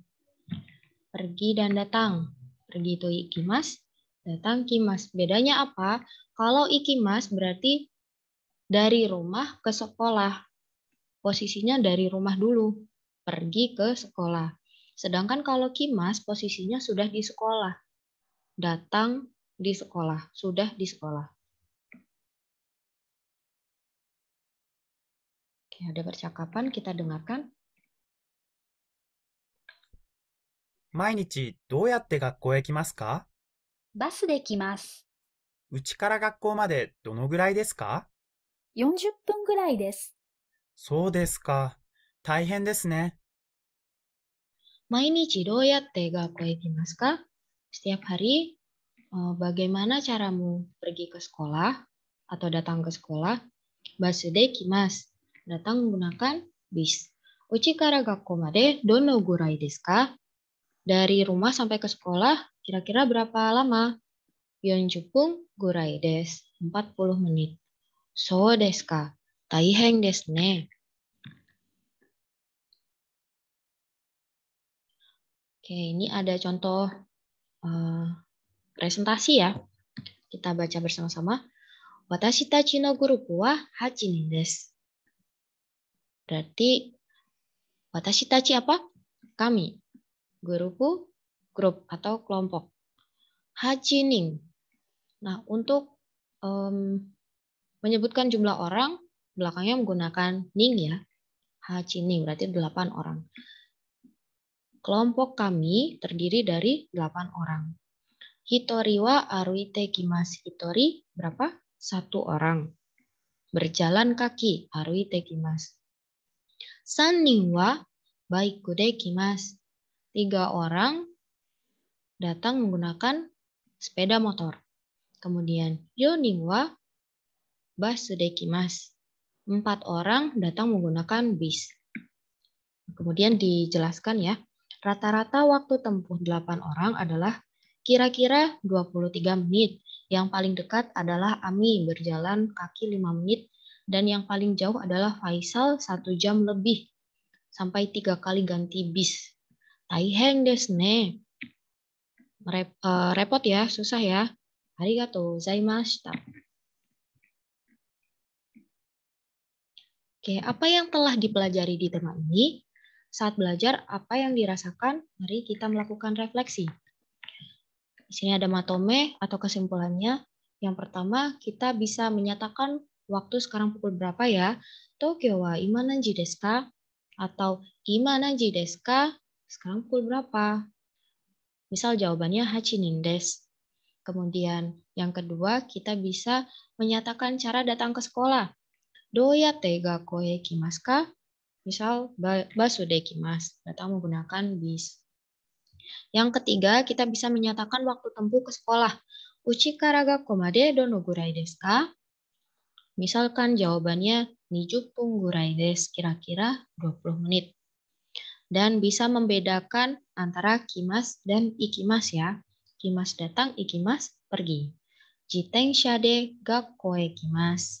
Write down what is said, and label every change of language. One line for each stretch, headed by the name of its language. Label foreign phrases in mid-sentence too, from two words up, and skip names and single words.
Indonesian: Pergi dan datang. Pergi itu ikimas, datang kimas. Bedanya apa? Kalau ikimas berarti dari rumah ke sekolah. Posisinya dari rumah dulu. Pergi ke sekolah. Sedangkan kalau kimas posisinya sudah di sekolah. Datang di sekolah. Sudah di sekolah. Oke, ada percakapan, kita dengarkan.
Japanese: 毎日どうやって学校へ来ますか？バスで来ます。うちから学校までどのぐらいですか？ 40分ぐらいです。そうですか。大変ですね。毎日どうやって学校へ来ますか?
Indonesian: Setiap hari, bagaimana caramu pergi ke sekolah atau datang ke sekolah?
Japanese: バスで来ます.
Indonesian: Datang menggunakan bis.
Japanese: うちから学校までどのぐらいですか?
Indonesian: Dari rumah sampai ke sekolah kira-kira berapa lama?
Japanese: 40 分ぐらいです. 40 menit. そうですか。大変ですね.
Indonesian: Oke, ini ada contoh presentasi ya. Kita baca bersama-sama.
Japanese: 私たちのグループは8人です.
Indonesian: Berarti
Japanese: 私たち
Indonesian: apa? Kami. Grupu, grup atau kelompok. 8 nin. Nah, untuk menyebutkan jumlah orang, belakangnya menggunakan ning ya. 8 nin berarti 8 orang. Kelompok kami terdiri dari 8 orang.
Japanese: 一人は歩いて来ます.
Indonesian: Hitori berapa? 1 orang. Berjalan kaki.
Japanese: 歩いて来ます。3人はバイクで来ます.
Indonesian: 3 orang datang menggunakan sepeda motor.
Japanese: Kemudian 4人はバスで来ます.
Indonesian: 4 orang datang menggunakan bis. Kemudian dijelaskan ya. Rata-rata waktu tempuh 8 orang adalah kira-kira 23 menit. Yang paling dekat adalah Ami berjalan kaki 5 menit. Dan yang paling jauh adalah Faisal 1 jam lebih. Sampai 3 kali ganti bis.
Japanese: 大変ですね.
Indonesian: Repot ya, susah ya.
Japanese: ありがとうございました.
Indonesian: Oke, apa yang telah dipelajari di tema ini? Saat belajar, apa yang dirasakan? Mari kita melakukan refleksi. Di sini ada matome atau kesimpulannya. Yang pertama, kita bisa menyatakan waktu sekarang pukul berapa ya?
Japanese: 東京は今何時ですか? Atau 今何時ですか?
Indonesian: Sekarang pukul berapa? Misal jawabannya
Japanese: 8人です.
Indonesian: Kemudian yang kedua, kita bisa menyatakan cara datang ke sekolah.
Japanese: どうやって学校へ来ますか? Misal バスで来ます,
Indonesian: datang menggunakan bis. Yang ketiga, kita bisa menyatakan waktu tempuh ke sekolah.
Japanese: うちから学校までどのぐらいですか?
Indonesian: Misalkan jawabannya 20 分
Japanese: ぐらいです,
Indonesian: kira-kira 20 menit. Dan bisa membedakan antara kimas dan ikimas ya. Kimas datang, ikimas pergi.
Japanese: 自転車で学校へ来ます.